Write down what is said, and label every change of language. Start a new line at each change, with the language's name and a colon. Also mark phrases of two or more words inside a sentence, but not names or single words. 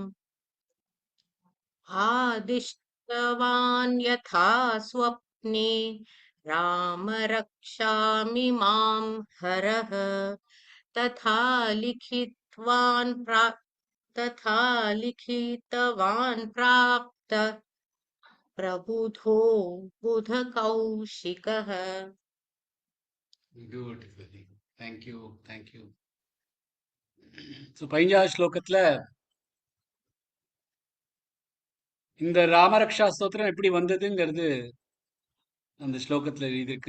Sanskrit: आदिष्टवान् यथा स्वप्ने राम रक्षामि मां हरः तथा लिखितवान् प्राप्त प्रबुधो बुधकौशिकः
English: Beautiful. Thank you, thank you.
Tamil: ஸோ 15வது ஸ்லோகத்துல இந்த ராமரக்ஷா ஸ்தோத்திரம் எப்படி வந்ததுங்கிறது அந்த ஸ்லோகத்துல எழுதியிருக்கு.